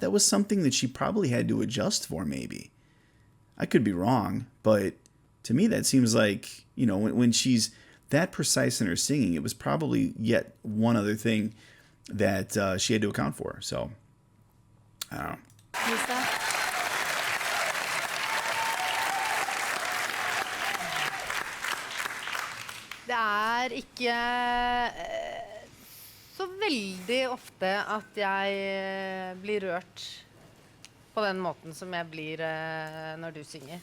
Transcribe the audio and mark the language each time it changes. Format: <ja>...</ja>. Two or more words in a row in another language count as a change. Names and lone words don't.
<en>That was something that she probably had to adjust for, maybe. I could be wrong, but to me that seems like, you know, when she's that precise in her singing, it was probably yet one other thing that she had to account for. So, I don't know.</en> <no>Det ikke så veldig ofte at jeg blir rørt på den måten som jeg blir når du synger.</no>